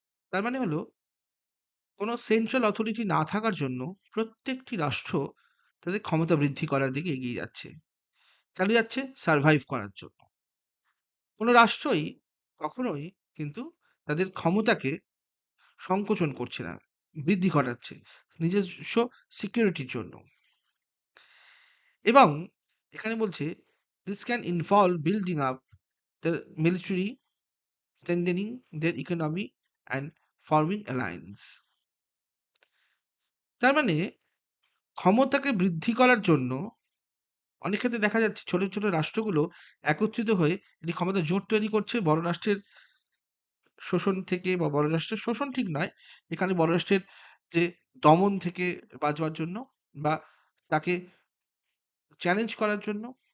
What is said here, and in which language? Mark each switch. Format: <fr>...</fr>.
<bn>তার মানে হলো কোনো সেন্ট্রাল অথরিটি না থাকার জন্য প্রত্যেকটি রাষ্ট্র তাদের ক্ষমতা বৃদ্ধি করার দিকে এগিয়ে যাচ্ছে। কেন যাচ্ছে? সার্ভাইভ করার জন্য। কোনো রাষ্ট্রই কখনোই কিন্তু তাদের ক্ষমতাকে সংকোচন করছে না, বৃদ্ধি ঘটাচ্ছে নিজস্ব সিকিউরিটির জন্য। এবং এখানে বলছে</bn> <en>this can involve building up the military, strengthening their economy and forming alliance।</en> <bn>তার মানে ক্ষমতাকে বৃদ্ধি করার জন্য অনেক ক্ষেত্রে দেখা যাচ্ছে ছোট, ছোট রাষ্ট্রগুলো একত্রিত হয়ে একটি ক্ষমতার জোট তৈরি করছে বড় রাষ্ট্রের শোষণ থেকে বা বড় রাষ্ট্রের শোষণ ঠিক নয়। এখানে বড় রাষ্ট্রের যে দমন থেকে বাঁচবার জন্য বা তাকে চ্যালেঞ্জ করার জন্য।</bn>